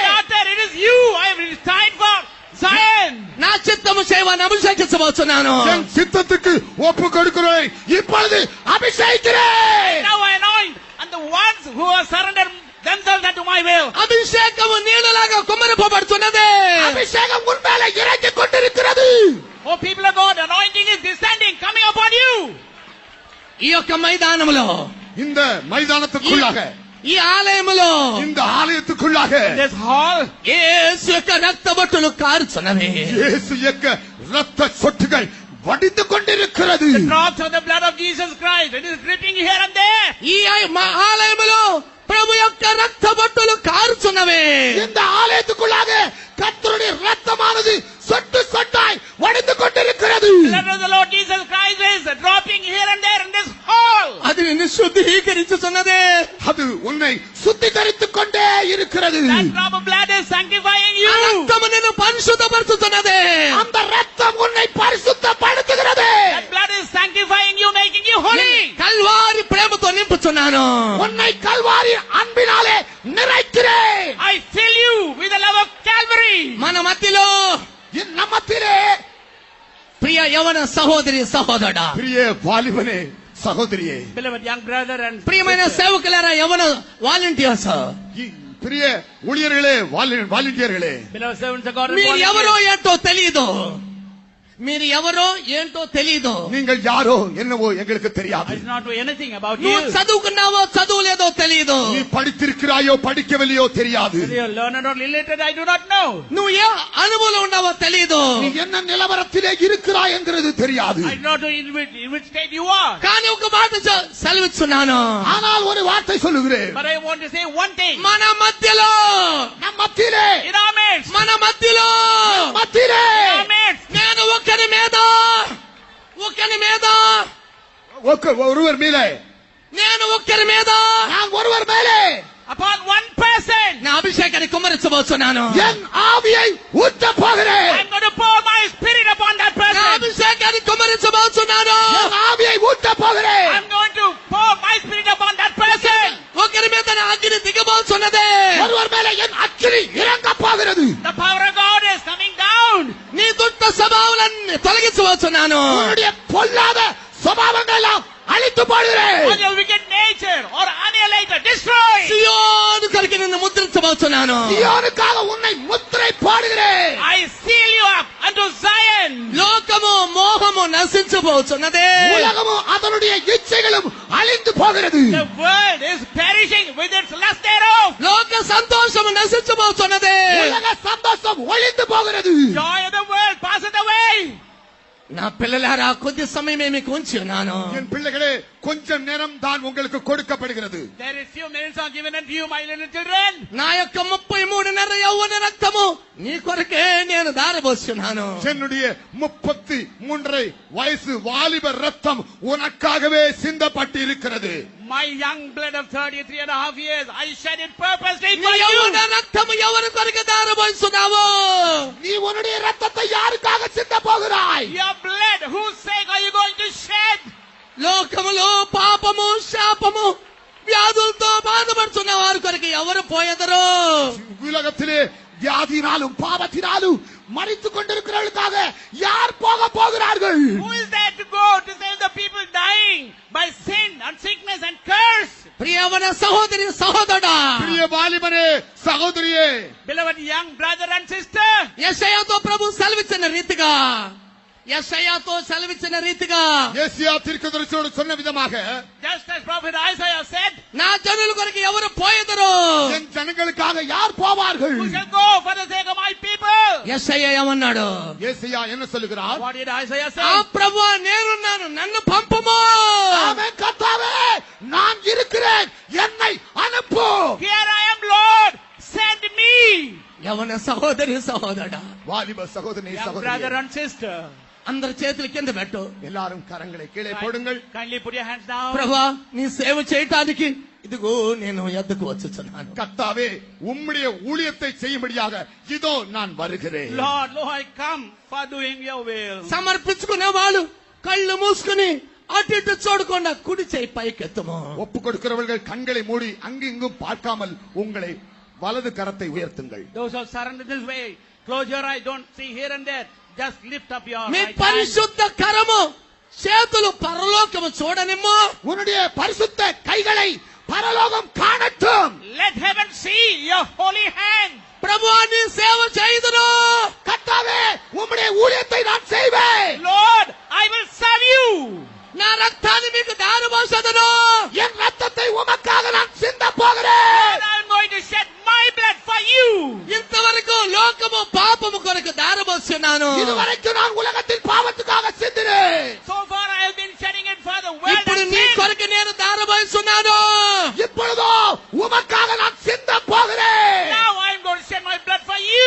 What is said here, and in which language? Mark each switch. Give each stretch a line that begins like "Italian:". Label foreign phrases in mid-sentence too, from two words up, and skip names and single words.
English: My daughter, it is you I have resigned for Zion.
Telugu: నా చిత్తము చేయవని అభిషేకించబోతున్నాను.
Tamil: என் சித்தத்துக்கு ஒப்பு கொடுக்கிறேன். இப்பொழுது அபிஷேகிக்கிறேன்.
English: Now I anoint and the ones who have surrendered themselves unto my will.
Telugu: అభిషేకము నీళ్ళలాగా కుమ్మరింపబడుతున్నది.
Tamil: அபிஷேகம் உன் மேல இறங்கிக் கொண்டிருக்கிறது.
English: Oh, people of God, anointing is descending, coming upon you.
Telugu: ఈ యొక్క మైదానములో
Tamil: இந்த மைதானத்துக்குள்ளாக
Telugu: ఈ ఆలయములో
Tamil: இந்த ஆலயத்துக்குள்ளாக
English: This hall,
Telugu: యేసు యొక్క రక్తబొట్టులు కారుచున్నవి.
Tamil: இயேசு యొక్క ரத்த சொட்டுகள் வடிந்து கொண்டிருக்கிறது.
English: the drops of the blood of Jesus Christ, it is dripping here and there.
Telugu: ఈ ఆలయములో ప్రభు యొక్క రక్తబొట్టులు కారుచున్నవి.
Tamil: இந்த ஆலயத்துக்குள்ளாக கர்த்தருடைய ரத்தமானது சொட்டு சொட்டாய் வடிந்து கொண்டிருக்கிறது.
English: The blood of the Lord Jesus Christ is dropping here and there in this hall.
Telugu: అది నిన్ను శుద్ధీకరించుచున్నది.
Tamil: அது உன்னை சுத்திகரித்துக் கொண்டே இருக்கிறது.
English: That drop of blood is sanctifying
Telugu: ఆ
English: you.
Telugu: రక్తము నిన్ను పరిశుద్ధపరచుతున్నది.
Tamil: அந்த ரத்தம் உன்னை பரிசுத்தப்படுத்துகிறது.
English: That blood is sanctifying you, making you holy.
Telugu: కల్వారి ప్రేమతో నింపుచున్నాను.
Tamil: உன்னை கல்வாரி அன்பினாலே நிறைக்கிறேன்.
English: I fill you with the love of Calvary.
Telugu: మన మధ్యలో
Tamil: நம்மத்திலே
Telugu: ప్రియ యవన సహోదరి సహోదరుడా,
Tamil: பிரிய வாலிபனே சகோதரியே,
English: Beloved young brother and
Telugu: ప్రియమైన సేవకులారా, యవన వాలంటీర్స్,
Tamil: பிரிய ஊழியர்களே, வாலண்டியர்களே,
English: beloved servants of God and
Telugu: మీరు
English: volunteers.
Telugu: ఎవరో ఏంటో తెలీదు. మీరు ఎవరో ఏంటో తెలీదు.
Tamil: நீங்கள் யாரோ என்னவோ எங்களுக்கு தெரியாது.
English: I do not know anything about you.
Telugu: నువ్వు చదువుకున్నావో చదువులేదో తెలీదు.
Tamil: நீ படித்திருக்கிறாயோ படிக்கவில்லையோ தெரியாது.
English: Whether you are learned or illiterate, I do not know.
Telugu: నువ్వు ఏ అనుభవంలో ఉన్నావో తెలీదు.
Tamil: நீ என்ன நிலவரத்திலே இருக்கிறாய் என்கிறது தெரியாது.
English: I do not know in which state you are.
Telugu: కానీ ఒక మాట సెలవిస్తున్నాను.
Tamil: ஆனால் ஒரு வார்த்தை சொல்லுகிறேன்.
English: But I want to say one thing.
Telugu: మన మధ్యలో,
Tamil: நம் மத்தியிலே,
English: In our midst,
Telugu: మన మధ్యలో
Tamil: மத்தியிலே
English: in our midst,
Telugu: నేను ఒకరి మీద
Tamil: ஒருவர் மேலே,
Telugu: నేను ఒకరి మీద
Tamil: நான் ஒருவர் மேலே
English: upon one person,
Telugu: నా అభిషేకాన్ని కుమ్మరించబోతున్నాను.
Tamil: என் ஆவியை ஊற்ற போகிறேன்.
English: I'm going to pour my spirit upon that
Telugu: నా
English: person.
Telugu: అభిషేకాన్ని కుమ్మరించబోతున్నాను.
Tamil: என் ஆவியை ஊற்ற போகிறேன்.
English: I'm going to pour my spirit upon that person.
Telugu: ఒకరి మీద నా అగ్ని దిగబోతున్నది.
Tamil: ஒருவர் மேலே என் அக்கினி இறங்க போகிறது.
English: The power of God is coming down.
Telugu: నీ దుష్ట స్వభావాలన్నీ తొలగించబోతున్నాను.
Tamil: உன்னுடைய பொல்லாத சுபாவங்கள் எல்லாம் அழித்து போடுகிறேன்.
English: On your wicked nature or annihilated, destroy.
Telugu: సియోను కొరకు నిన్ను ముద్రించబోతున్నాను.
Tamil: சீயோனுக்காக உன்னை முத்திரை போடுகிறேன்.
English: I seal you up unto Zion.
Telugu: లోకము మోహము నశించబోతున్నది.
Tamil: உலகமும் அதனுடைய இச்சைகளும் அழிந்து போகிறது.
English: The world is perishing with its lust thereof.
Telugu: లోక సంతోషము నశించబోతున్నది.
Tamil: உலக சந்தோஷம் ஒழிந்து போகிறது.
English: Joy of the world passeth away.
Telugu: నా పిల్లలారా, కొద్ది సమయమే మీకు ఉంచి ఉన్నాను.
Tamil: என் பிள்ளைகளே, கொஞ்சம் நேரம் தான் உங்களுக்கு கொடுக்கப்படுகிறது.
English: There is few minutes are given unto you, my little children.
Telugu: నా యొక్క 33 యవ్వన రక్తము నీ కొరకే నేను దారబోస్తున్నాను.
Tamil: என்னுடைய 33 வயசு வாலிப ரத்தம் உனக்காகவே சிந்தப்பட்டு இருக்கிறது.
English: My young blood of 33 and a half years, I shed it purposely
Telugu: నీ
English: for you.
Telugu: యవ్వన రక్తము ఎవరి కొరకు దారబోస్తున్నావు?
Tamil: நீ உன்னுடைய ரத்தத்தை யாருக்காக சிந்த போகிறாய்?
English: Your blood, whose sake are you going to shed?
Telugu: లోకములో పాపము, శాపము, వ్యాధులతో బాధపడుతున్న వారి కొరకు ఎవరు పోయెదరు?
Tamil: உலகத்திலே வியாதினாலும் பாவத்தினாலும் மரித்துக் கொண்டிருக்கிறவர்களுக்காக யார் போக போகிறார்கள்?
English: Who is there to go to save the people dying by sin and sickness and curse?
Telugu: ప్రియవన సహోదరి సహోదరుడా,
Tamil: பிரிய வாலிபனே, சகோதரியே,
English: Beloved young brother and sister,
Telugu: యెషయాతో ప్రభు సెలవిచ్చిన రీతిగా, యెషయాతో సెలవిచ్చిన రీతిగా
Tamil: ஏசியா தீர்க்கதரிசியோடு சொன்ன விதமாக,
English: just as prophet Isaiah said,
Telugu: నా జనుల కొరకు ఎవరు పోయెదరు?
Tamil: என் ஜனங்களுக்காக யார் போவார்கள்?
English: who shall go for the sake of my people?
Telugu: యెషయా ఏమన్నాడు?
Tamil: ஏசியா என்ன சொல்லுகிறார்?
English: What did Isaiah
Telugu: ఆ
English: say?
Telugu: ప్రభువా, నేనున్నాను, నన్ను పంపుము.
Tamil: ஆமென். கர்த்தாவே, நான் இருக்கிறேன், என்னை அனுப்பு.
English: Here I am, Lord, send me.
Telugu: యవన సహోదరి సహోదరుడా,
Tamil: வாலிப சகோதரி
English: Young
Tamil: சகோதரி,
English: brother and sister,
Telugu: అందరి చేతులు కింద పెట్టు.
Tamil: எல்லாரும் கரங்களை கீழே போடுங்கள்.
English: kindly put your hands down.
Telugu: ప్రభువా, నీ సేవ చేయటానికి ఇదిగో నేను ఎద్దకు వచ్చుచున్నాను.
Tamil: கர்த்தாவே, உம்முடைய ஊழியத்தை செய்யும்படியாக இதோ நான் வருகிறேன்.
English: Lord, I come for doing your will.
Telugu: సమర్పించుకునే వాళ్ళు కళ్ళు మూసుకుని అటు ఇటు చూడకుండా కుడి చేయి పైకెత్తము.
Tamil: ஒப்பு கொடுக்கிறவர்கள் கண்களை மூடி அங்கிங்கும் பார்க்காமல் உங்களை வலது கரத்தை உயர்த்துங்கள்.
English: Those who surrender this way, close your eyes, don't see here and there. Just lift up your
Telugu: మీ
English: right hand.
Telugu: పరిశుద్ధ కరము చేతులు పరలోకము చూడనిమ్ము.
Tamil: உன்னுடைய பரிசுத்த கைகளை பரலோகம் காணட்டும்.
English: Let heaven see your holy hand.
Telugu: ప్రభువా, నీ సేవ చేయుదును.
Tamil: கர்த்தாவே, உம்முடைய ஊழியத்தை நான் செய்வேன்.
English: Lord, I will serve you.
Telugu: నా రక్తాన్ని మీకు దారబోసెదను.
Tamil: என் ரத்தத்தை உமக்காக நான் சிந்த போகிறேன்.
English: Lord, I am going to shed my blood for you.
Telugu: ఇంతవరకు లోకము పాపము కొరకు దారబోస్తున్నాను.
Tamil: இதுவரைக்கும் நான் உலகத்தில் பாவத்துக்காக சிந்தினேன்.
English: So far I have been shedding it for the world
Telugu: ఇప్పుడు
English: and
Telugu: నీ
English: sin.
Telugu: కొరకు నేను దారబోస్తున్నాను.
Tamil: இப்பொழுதோ உமக்காக நான் சிந்த போகிறேன்.
English: Now I am going to shed my blood for you.